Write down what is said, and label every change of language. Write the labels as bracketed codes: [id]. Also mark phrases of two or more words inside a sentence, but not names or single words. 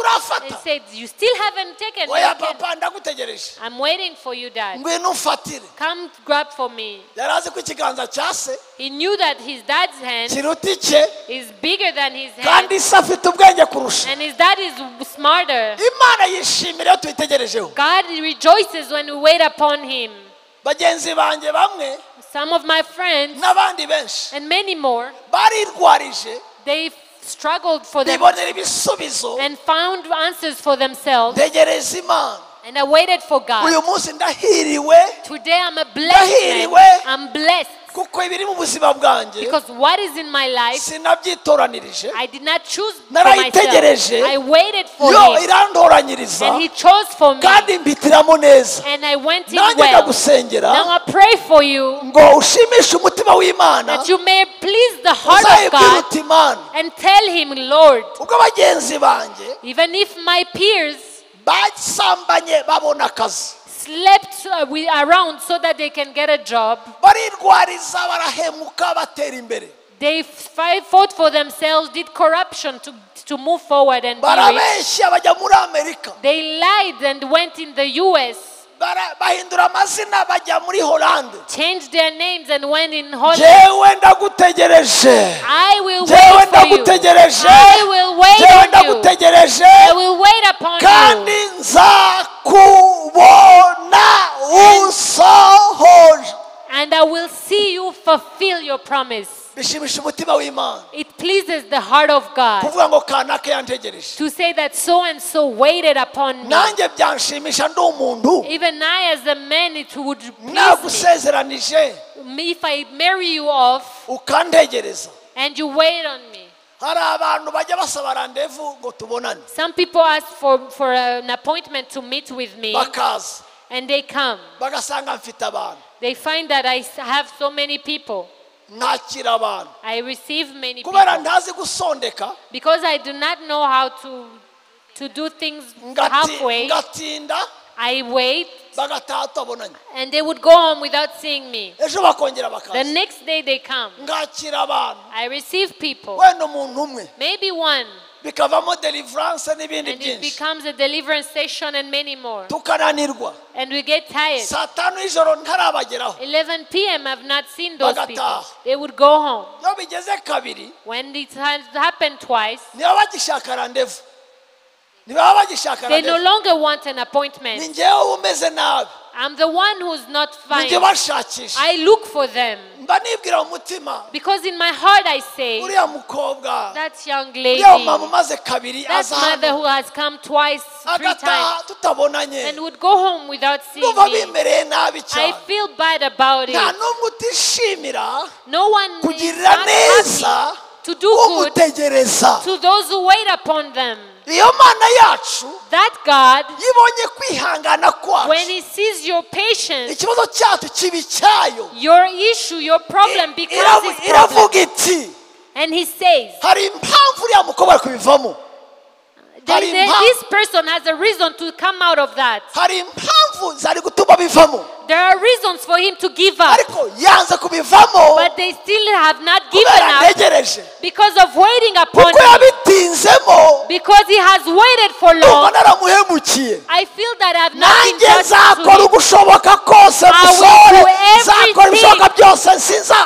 [en] And [rw] urafata [en] said, you still haven't taken. [rw] oya [en] Okay. [rw] papa ndagutegereje [en] I'm waiting for you, dad. [rw] ngwino umfatire [en] Come grab for me. [rw] yari azi ko ikiganza cya se [en] He knew that his dad's hand [rw] kiruta icye [en] is bigger than his hand. [rw] kandi se afite ubwenge kurusha [en] And his dad is smarter. [rw] imana yishimira iyo tuyitegerejeho [en] God rejoices when we wait upon him. [rw] bagenzi banjye bamwe [en] Some of my friends [rw] n'abandi benshi [en] and many more, [rw] barirwarije [en] they struggled for them [rw] bibonera ibisubizo [en] and found answers for themselves. [rw] ntegereza imana [en] And I waited for God. [rw] uyu munsi ndahiriwe [en] Today I'm a blessed [rw] Ndahiriwe. [en] man. I'm blessed [rw] kuko ibiri mu buzima bwanjye [en] because what is in my life, [rw] sinabyitoranirije [en] I did not choose for myself. [rw] narayitegereje [en] I waited for [rw] yo [en] him [rw] irandoranyiriza [en] and he chose for me [rw] kandi mbitiramo neza [en] and I went in [rw] nanjye [en] well. [rw] ndagusengera [en] Now I pray for you [rw] ngo ushimishe umutima w'imana [en] that you may please the heart of [rw] uzayibwira [en] God [rw] uti imana [en] and tell him, Lord, [rw] ubwo bagenzi banjye [en] even if my peers [rw] basambanye babona akazi [en] slept around so that they can get a job, [rw] barirwariza barahemuka batera imbere [en] they fought for themselves, did corruption to move forward and be rich. [rw] barabeshya bajya muri amerika [en] They lied and went in the US, [rw] bahindura amazina bajya muri holande [en] changed their names and went in Holland. [rw] jewe ndagutegereje [en] I will [rw] jewe [en] wait for you. [rw] ndagutegereje [en] I will wait [rw] jewe [en] on you. [rw] ndagutegereje [en] I will wait upon [rw] kandi [en] you. [rw] nzakubona usohoje [en] And I will see you fulfill your promise. [rw] bishimisha umutima w'imana [en] It pleases the heart of God [rw] kuvuga ngo kanaka yantegereje [en] to say that so and so waited upon me. [rw] nanjye byanshimisha ndi umuntu [en] Even I as a man, it would please [rw] nagusezeranije [en] me if I marry you off [rw] ukantegereza [en] and you wait on me. [rw] hari abantu bajya basaba randevu ngo tubonane [en] Some people ask for an appointment to meet with me [rw] bakaza [en] and they come. [rw] bagasanga mfite abantu [en] They find that I have so many people. [rw] nakira abantu [en] I receive many [rw] kubera [en] people [rw] ntazi gusondeka [en] because I do not know how to do things halfway. [rw] ngatinda [en] I wait [rw] bagataha tutabonanye [en] and they would go home without seeing me. [rw] ejo bakongera [en] The [rw] bakaza [en] next day they come. [rw] ngakira abantu [en] I receive people, [rw] wenda umuntu umwe [en] maybe one, [rw] bikavamo deliverance n'ibindi [en] and it [rw] byinshi [en] becomes a deliverance session and many more. [rw] tukananirwa [en] And we get tired. [rw] saa tanu y'ijoro ntarabageraho [en] 11 p.m. I've not seen those people. [rw] Bagataha. [en] They would go home. [rw] iyo bigeze kabiri [en] When it has happened twice, [rw] niba bagishaka randevu niba bagishaka [en] they no [rw] randevu [en] longer want an [rw] ni [en] appointment. [rw] njyewe uba umeze nabi [en] I'm the one who's not [rw] ni njye [en] fine. [rw] bashakisha [en] I look for them [rw] mba nibwira mu mutima [en] because in my heart I say, [rw] uriya mukobwa [en] that young lady, [rw] uriya mama umaze kabiri [en] that [rw] aza [en] mother [rw] hano [en] who has come twice, 3 [rw] agataha [en] times, [rw] tutabonanye [en] and would go home without seeing [rw] numva [en] me. [rw] bimereye nabi [en] I [rw] cyane [en] feel bad about [rw] nta [en] it. [rw] n'umwe utishimira [en] No one is [rw] kugirira [en] not [rw] neza [en] happy to do good [rw] umutegereza [en] to those who wait upon them. [rw] iyo mana yacu [en] That God, [rw] yibonye kwihangana kwacu [en] when He sees your patience, [rw] ikibazo cyacu kibi cyayo [en] your issue, your problem becomes His problem. [rw] iravuga iti [en] And He says, [rw] hari impamvu uriya mukobwa ari kubivamo [en] this person has a reason to come out of that. [rw] hari impamvu zari gutuma bivamo [en] There are reasons for him to give up, [rw] ariko yanze kubivamo [en] but they still have not given [rw] kubera [en] up [rw] ntegereje [en] because of waiting upon [rw] kuko [en] him. [rw] yabitinzemo [en] Because he has waited for [rw] numva [en] long, [rw] naramuhemukiye [en] I feel that I have not been [rw] nanjye [en] just to [rw] nzakora [en] him. [rw] ugushoboka kose [en] I will [rw] musore [en] do [rw] nzakora [en] everything. [rw] ibishoboka byose nsiza